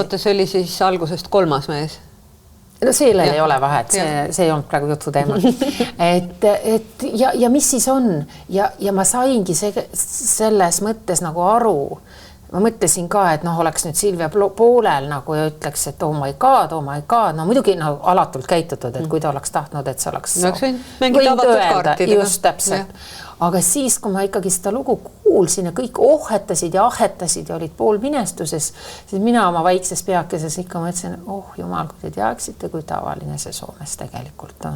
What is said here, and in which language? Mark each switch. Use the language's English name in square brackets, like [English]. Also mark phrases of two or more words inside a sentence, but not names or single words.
[Estonian] Oota, see oli siis algusest 3. mees? No sellel ei ole vahet, see ei olnud praegu jutu teema. Ja mis siis on? Ja ma saingi selles mõttes nagu aru. Ma mõtlesin ka, et oleks nüüd Silvia poolel nagu ja ütleks, et [English] oh my god. [Estonian] No muidugi alatult käitutud, et kui ta oleks tahtnud, et see oleks võinud öelda, just täpselt. Aga siis, kui ma ikkagi seda lugu kuulsin ja kõik ohetasid ja ahetasid ja olid poolminestuses, siis mina oma väikses peakeses ikka mõtlesin, jumal, kui te teaksite, kui tavaline see Soomes tegelikult on.